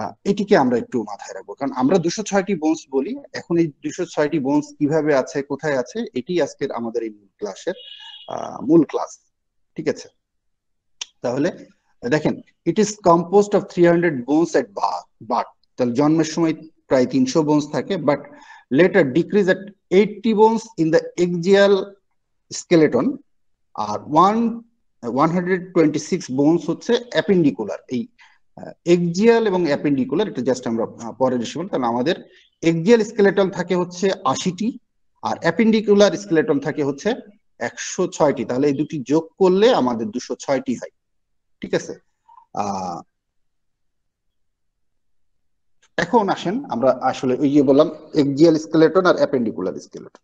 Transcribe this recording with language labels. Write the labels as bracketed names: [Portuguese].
[Bangla] এটিকে আমরা একটু মাথায় রাখবো, কারণ আমরা 206টি বোনস বলি। এখন এই 206টি বোনস কিভাবে আছে, কোথায় আছে, এটি আজকের আমাদের এই মূল ক্লাসের মূল ক্লাস, ঠিক আছে। তাহলে দেখেন, [English] it is composed of 300 bones at birth, [Bangla] তাহলে জন্মের সময় প্রায় 300 বোনস থাকে, but [English] later decrease at 80 bones in the axial skeleton [Bangla] আর 126 bones হচ্ছে অ্যাপেন্ডিকুলার। এই এক্সিয়াল এবং অ্যাপেন্ডিকুলার এটা জাস্ট আমরা পরে ডিসকাস। তাহলে আমাদের এক্সিয়াল স্কেলেটন থাকে হচ্ছে 80টি আর অ্যাপেন্ডিকুলার স্কেলেটন থাকে হচ্ছে 106টি। তাহলে এই দুটি যোগ করলে আমাদের 206টি হয়। ঠিক আছে, এখন আসেন আমরা আসলে ওই যে বললাম এক্সিয়াল স্কেলেটন আর অ্যাপেন্ডিকুলার স্কেলেটন।